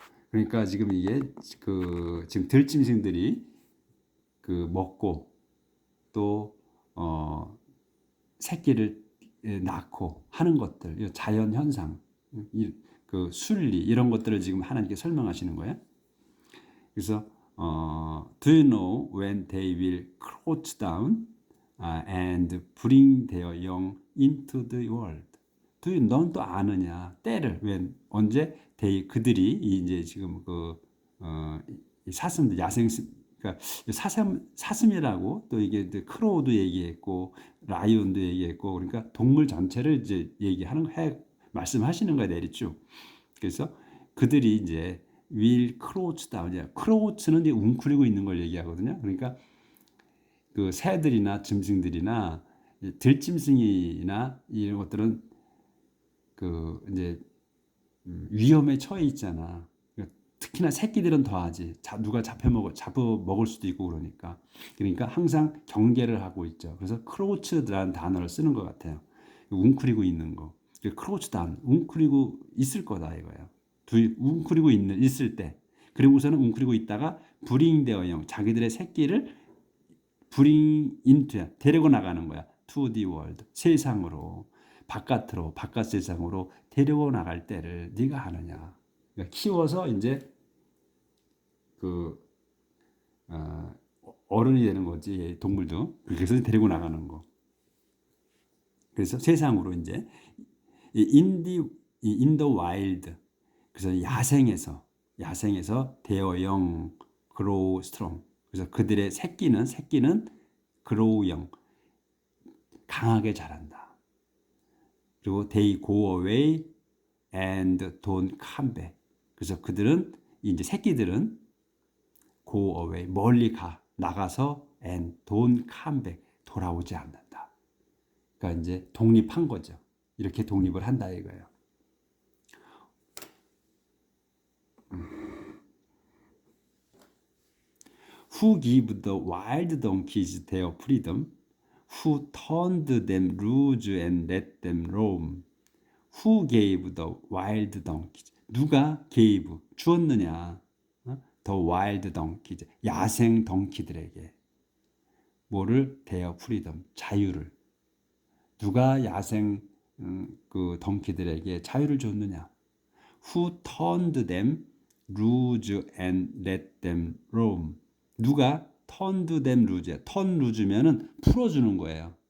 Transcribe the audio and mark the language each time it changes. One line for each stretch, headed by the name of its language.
Korean: 그러니까 지금 이게 지금 들짐승들이 그 먹고 또 새끼를 낳고 하는 것들, 이 자연 현상, 그 순리 이런 것들을 지금 하나님께 설명하시는 거예요. 그래서
English: Do you know when they will crouch down and bring their young into the world?
Korean: 넌 또 아느냐? 때를 언제 그들이 이제 지금 사슴들 야생 그러니까 사슴이라고 또 이게 크로우도 얘기했고 라이온도 얘기했고 그러니까 동물 전체를 이제 얘기하는 말씀하시는 거야 내리쭉. 그래서 그들이 이제
English: will crouch down.
Korean: crouch는 이제 웅크리고 있는 걸 얘기하거든요. 그러니까 그 새들이나 짐승들이나 들짐승이나 이런 것들은 그 이제 위험에 처해 있잖아. 특히나 새끼들은 더하지. 누가 잡혀 먹을 수도 있고 그러니까 항상 경계를 하고 있죠. 그래서 크로우치라는 단어를 쓰는 것 같아요. 웅크리고 있는 거. 크로우치 다운, 웅크리고 있을 거다 이거예요. 웅크리고 있을 때. 그리고서는 웅크리고 있다가
English: bring their young,
Korean: 자기들의 새끼를
English: bring into,
Korean: 데리고 나가는 거야.
English: to the world, 세상으로.
Korean: 바깥으로, 바깥 세상으로 데리고 나갈 때를 네가 하느냐. 그러니까 키워서 이제 어른이 되는 거지 동물도. 그래서 데리고 나가는 거. 그래서 세상으로 이제
English: in the wild.
Korean: 그래서 야생에서
English: their young grow strong.
Korean: 그래서 그들의 새끼는
English: grow young,
Korean: 강하게 자란다.
English: 그리고 they go away and don't come back.
Korean: 그래서 그들은 이제 새끼들은
English: go away,
Korean: 멀리 나가서
English: and don't come back,
Korean: 돌아오지 않는다. 그러니까 이제 독립한 거죠. 이렇게 독립을 한다 이거예요.
English: Who give the wild donkeys their freedom? Who turned them loose and let them roam? Who gave the wild donkeys?
Korean: 누가 gave, 주었느냐?
English: The wild donkeys,
Korean: 야생 덩키들에게 뭐를?
English: their freedom,
Korean: 자유를. 누가 야생 그 덩키들에게 자유를 줬느냐?
English: Who turned them loose and let them roam?
Korean: 누가
English: turned them loose? turn loose
Korean: 면은 풀어주는 거예요.